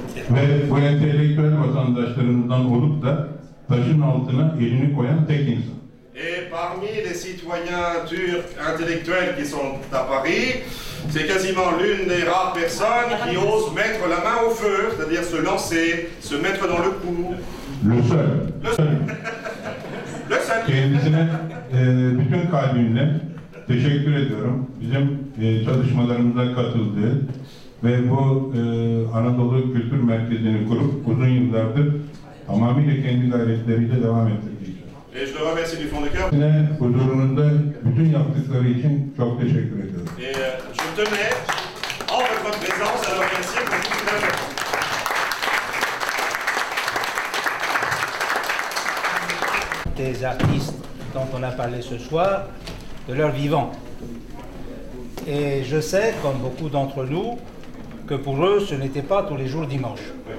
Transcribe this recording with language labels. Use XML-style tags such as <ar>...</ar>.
<tr>Ve bu entelektüel vatandaşlarımızdan olup da taşın altına elini koyan tek insan.</tr> <fr>Et parmi les citoyens turcs intellectuels qui sont à Paris, c'est quasiment l'une des rares personnes qui ose mettre la main au feu, c'est-à-dire se lancer, se mettre dans le coup. Le seul. Le seul. Le seul.</fr> <tr>Kendisine bütün kalbimle teşekkür ediyorum. Bizim çalışmalarımıza katıldığı ve bu Anadolu Kültür Merkezi'ni kurup uzun yıllardır tamamıyla kendi gayretleriyle devam ettirdiği.</tr> <fr>Et je le remercie du fond du cœur.</fr> <tr>Yine huzurunuzda bütün yaptıkları için çok teşekkür ediyorum.</tr> <fr>Et je tenais, en votre présence, à le remercier pour tout ce qu'il a fait. Des artistes dont on a parlé ce soir, de leur vivant. Et je sais, comme beaucoup d'entre nous, que pour eux, ce n'était pas tous les jours dimanche.</fr>